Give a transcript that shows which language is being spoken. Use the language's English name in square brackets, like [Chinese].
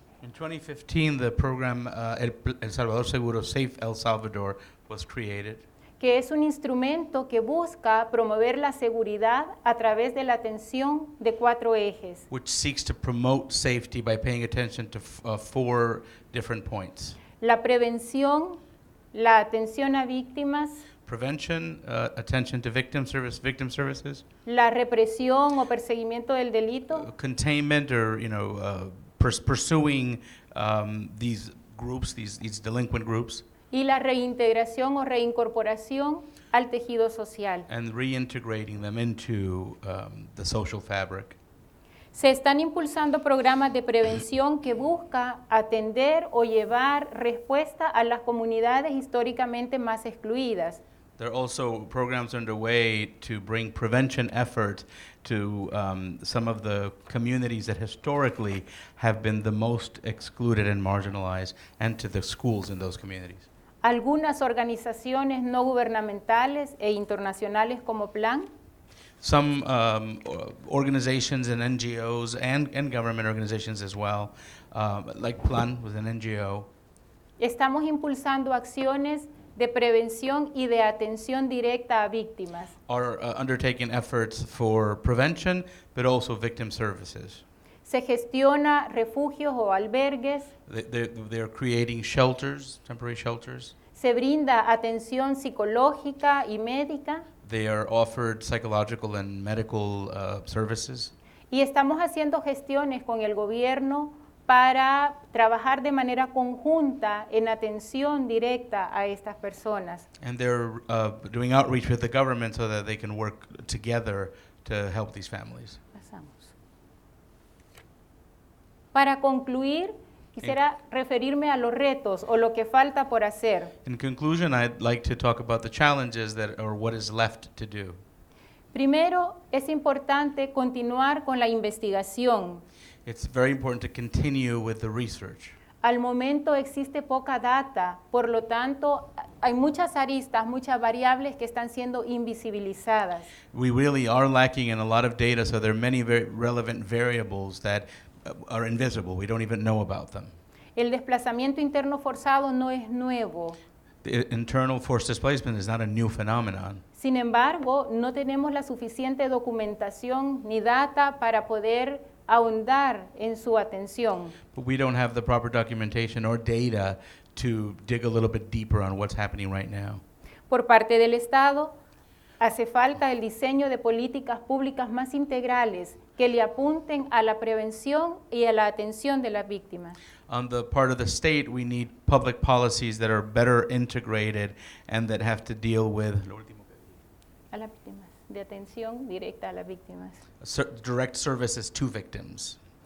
[English] In 2015, the program El Salvador Seguro Safe El Salvador was created, [Spanish] que es un instrumento que busca promover la seguridad a través de la atención de 4 ejes: [English] which seeks to promote safety by paying attention to 4 different points. [Spanish] la prevención, la atención a víctimas, [English] Prevention, attention to victim services, [Spanish] la represión o perseguimiento del delito, [English] containment, or pursuing these groups, these delinquent groups, [Spanish] y la reintegración o reincorporación al tejido social. [English] and reintegrating them into the social fabric. [Spanish] Se están impulsando programas de prevención que busca atender o llevar respuesta a las comunidades históricamente más excluidas. [English] There are also programs underway to bring prevention efforts to some of the communities that historically have been the most excluded and marginalized, and to the schools in those communities. [Spanish] Algunas organizaciones no gubernamentales e internacionales como Plan [English] Some organizations and NGOs and government organizations as well, like Plan was an NGO, [Spanish] estamos impulsando acciones de prevención y de atención directa a víctimas. [English] are undertaking efforts for prevention, but also victim services. [Spanish] Se gestiona refugios o albergues, [English] They're creating shelters, temporary shelters. [Spanish] se brinda atención psicológica y médica, [English] They are offered psychological and medical services. [Spanish] y estamos haciendo gestiones con el gobierno para trabajar de manera conjunta en atención directa a estas personas. [English] And they're doing outreach with the government so that they can work together to help these families. [Spanish] Pasamos. Para concluir, quisiera referirme a los retos o lo que falta por hacer. [English] In conclusion, I'd like to talk about the challenges or what is left to do. [Spanish] Primero, es importante continuar con la investigación. [English] It's very important to continue with the research. [Spanish] Al momento existe poca data, por lo tanto, hay muchas aristas, muchas variables que están siendo invisibilizadas. [English] We really are lacking in a lot of data, so there are many very relevant variables that are invisible. We don't even know about them. [Spanish] El desplazamiento interno forzado no es nuevo. [English] The internal forced displacement is not a new phenomenon. [Spanish] Sin embargo, no tenemos la suficiente documentación ni data para poder ahondar en su atención. [English] But we don't have the proper documentation or data to dig a little bit deeper on what's happening right now. [Spanish] Por parte del Estado, hace falta el diseño de políticas públicas más integrales que le apunten a la prevención y a la atención de las víctimas. [English] On the part of the state, we need public policies that are better integrated and that have to deal with [Spanish] A las víctimas, de atención directa a las víctimas. [English] direct services to victims.